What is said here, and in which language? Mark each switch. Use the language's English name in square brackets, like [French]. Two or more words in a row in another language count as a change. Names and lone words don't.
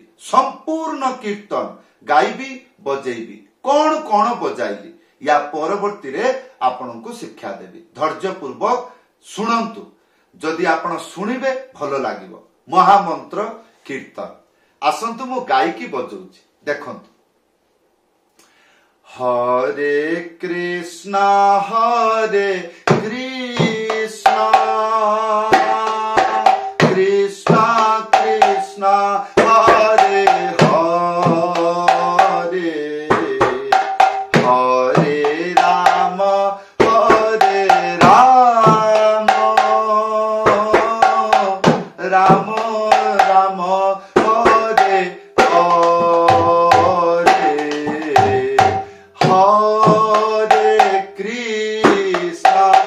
[Odia] ସମ୍ପୂର୍ଣ୍ଣ କୀର୍ତ୍ତନ ଗାଇବି ବଜାଇବି। କୋନ କୋନ ବଜାଇଲି ଏହା ପରବର୍ତ୍ତୀ ରେ ଆପଣଙ୍କୁ ଶିକ୍ଷା ଦେବି। ଧୈର୍ଯ୍ୟ ପୂର୍ବକ ଶୁଣନ୍ତୁ। ଯଦି ଆପଣ ଶୁଣିବେ ଭଲ ଲାଗିବ। ମହାମନ୍ତ୍ର କୀର୍ତ୍ତନ ଆସନ୍ତୁ ମୁଁ ଗାଉଛି ବଜାଉଛି ଦେଖନ୍ତୁ। [Sanskrit] हरे कृष्णा कृष्णा कृष्णा हरे हरे, हरे राम राम राम हरे हरे, हरे कृष्णा